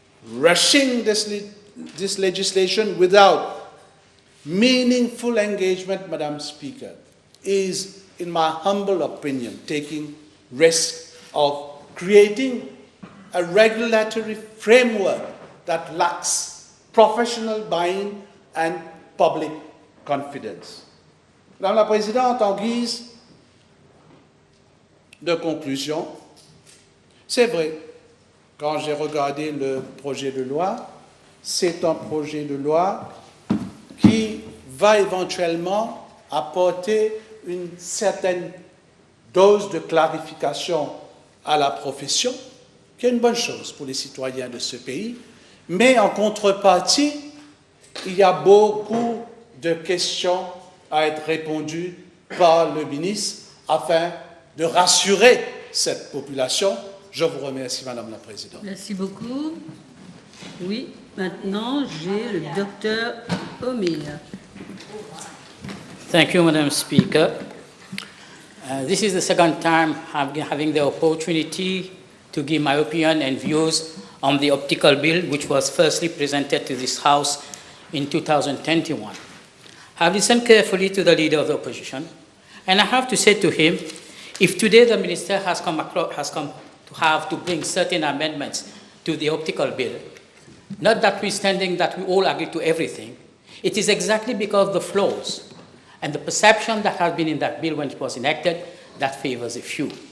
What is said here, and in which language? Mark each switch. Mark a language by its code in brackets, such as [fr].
[en] Rushing this legislation without meaningful engagement, Madam Speaker, is, in my humble opinion, taking risk of creating a regulatory framework that lacks professional buy-in and public confidence. [fr] Madame la Présidente, en guise de conclusion, c'est vrai, quand j'ai regardé le projet de loi, c'est un projet de loi qui va éventuellement apporter une certaine dose de clarification à la profession, qui est une bonne chose pour les citoyens de ce pays, mais en contrepartie, il y a beaucoup de questions à être répondues par le ministre afin de rassurer cette population. Je vous remercie, Madame la Présidente. Merci beaucoup. Oui, maintenant, j'ai le docteur Omir. [en] Thank you, Madam Speaker. This is the second time I'm having the opportunity to give my opinion and views on the optical bill, which was firstly presented to this House in 2021. I have listened carefully to the leader of the opposition, and I have to say to him, if today the minister has come to have to bring certain amendments to the optical bill, not notwithstanding that we all agree to everything, it is exactly because of the flaws and the perception that has been in that bill when it was enacted that favors a few.